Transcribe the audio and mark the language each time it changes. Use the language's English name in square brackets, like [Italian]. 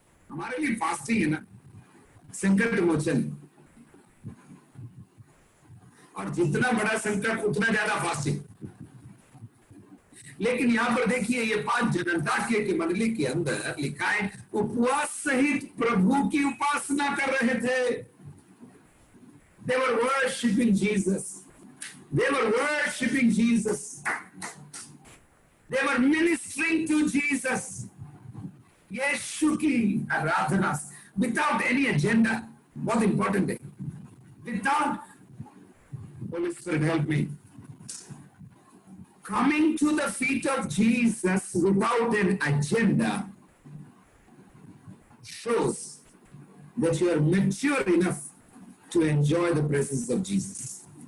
[Hindi] हमारे लिए फास्टिंग है ना संकट मोचन, और जितना बड़ा संकट उतना ज्यादा फास्टिंग। लेकिन यहां पर देखिए, ये 5 जन अंताकिया की मंडली के अंदर लिखा है उपवास सहित प्रभु की उपासना कर रहे थे। [English] They were worshiping Jesus. They were worshiping Jesus. They were ministering to Jesus. [Hindi] यीशु की आराधना [English] without any agenda. [Hindi] बहुत important है। [English] Without, Holy Spirit help me, coming to the feet of Jesus without an agenda shows that you are mature enough to enjoy the presence of Jesus.